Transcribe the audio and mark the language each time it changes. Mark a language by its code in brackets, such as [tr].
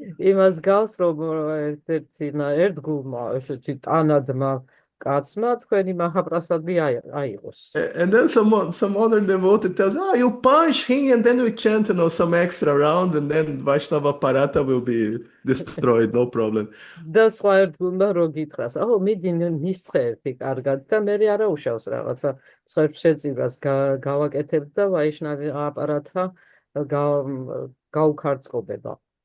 [ka] იმას გავს, რომ ერთ-ერთმა ერთგულმა ესეთი ტანადმა კაცმა თქვენი მაჰაპრასადი აიღოს. [en] And then some other devotee tells, oh, you punch him and then we chant, some extra rounds and then Vaishnava Parata will be destroyed, no problem. [ka] და სხვა ერთგულმა რო გითხრას, აუ მიდი მისცხე ერთი კარგად და მე არა უშავს რაღაცა სხვებს შეწირას გავაკეთებ და ვაიშნავი აპარატა გაუქარწყობება.